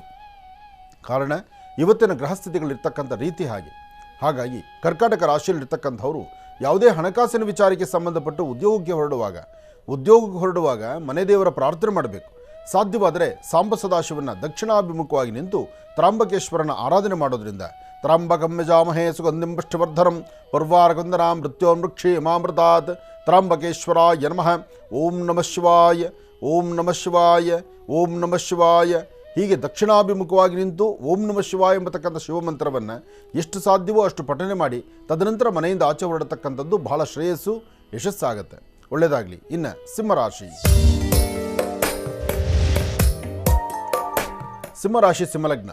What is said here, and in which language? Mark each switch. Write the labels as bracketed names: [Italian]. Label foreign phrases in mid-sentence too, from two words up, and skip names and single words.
[Kannada] ಕಾರಣ ಇವತ್ತಿನ ಗ್ರಹಸ್ಥಿತಿಗಳಿರ್ತಕ್ಕಂಥ ರೀತಿ ಹಾಗೆ. ಹಾಗಾಗಿ ಕರ್ಕಾಟಕ ರಾಶಿಯಲ್ಲಿರ್ತಕ್ಕಂಥವರು ಯಾವುದೇ ಹಣಕಾಸಿನ ವಿಚಾರಕ್ಕೆ ಸಂಬಂಧಪಟ್ಟು ಉದ್ಯೋಗಕ್ಕೆ ಹೊರಡುವಾಗ ಮನೆ ದೇವರ ಪ್ರಾರ್ಥನೆ ಮಾಡಬೇಕು. ಸಾಧ್ಯವಾದರೆ ಸಾಂಬ ಸದಾಶಿವನ ದಕ್ಷಿಣಾಭಿಮುಖವಾಗಿ ನಿಂತು ತ್ರಾಂಬಕೇಶ್ವರನ ಆರಾಧನೆ ಮಾಡೋದ್ರಿಂದ [Sanskrit] ತ್ರಾಂಬಕಂ ಯಜಾಮಹೇ ಸುಗಂಧಿಂ ಪುಷ್ಟಿವರ್ಧನಂ ಪರ್ವಾರಗಂಧನಾಂ ಮೃತ್ಯೋನ್ಮೃಕ್ಷಿ ಯಮಾಮೃತಾತ್ ತ್ರಾಂಬಕೇಶ್ವರಾಯ ನಮಃ. ಓಂ ನಮಃ ಶಿವಾಯ, ಓಂ ನಮಃ ಶಿವಾಯ, ಓಂ ನಮಃ ಶಿವಾಯ. [Kannada] ಹೀಗೆ ದಕ್ಷಿಣಾಭಿಮುಖವಾಗಿ ನಿಂತು [Sanskrit] ಓಂ ನಮಃ ಶಿವಾಯ [Kannada] ಎಂಬತಕ್ಕಂಥ ಶಿವಮಂತ್ರವನ್ನು ಎಷ್ಟು ಸಾಧ್ಯವೋ ಅಷ್ಟು ಪಠನೆ ಮಾಡಿ ತದನಂತರ ಮನೆಯಿಂದ ಆಚೆ ಹೊರಡತಕ್ಕಂಥದ್ದು ಬಹಳ ಶ್ರೇಯಸ್ಸು, ಯಶಸ್ಸಾಗುತ್ತೆ. ಒಳ್ಳೆಯದಾಗಲಿ. ಇನ್ನು ಸಿಂಹರಾಶಿ. ಸಿಂಹರಾಶಿ ಸಿಂಹಲಗ್ನ.